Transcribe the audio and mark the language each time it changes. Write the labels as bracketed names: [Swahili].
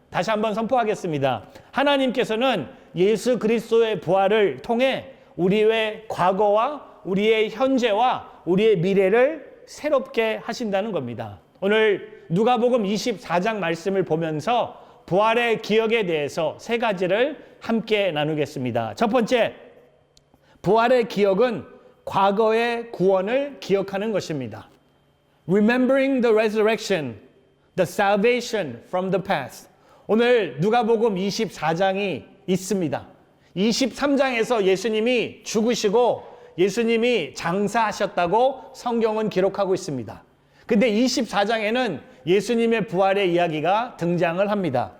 [Korean] 다시 한번 선포하겠습니다. 하나님께서는 예수 그리스도의 부활을 통해 우리의 과거와 우리의 현재와 우리의 미래를 새롭게 하신다는 겁니다. 오늘 누가복음 24장 말씀을 보면서 부활의 기억에 대해서 세 가지를 함께 나누겠습니다. 첫 번째, 부활의 기억은 과거의 구원을 기억하는 것입니다. [English] Remembering the resurrection, the salvation from the past. [Korean] 오늘 누가복음 24장이 있습니다. 23장에서 예수님이 죽으시고 예수님이 장사하셨다고 성경은 기록하고 있습니다. 근데 24장에는 예수님의 부활의 이야기가 등장을 합니다.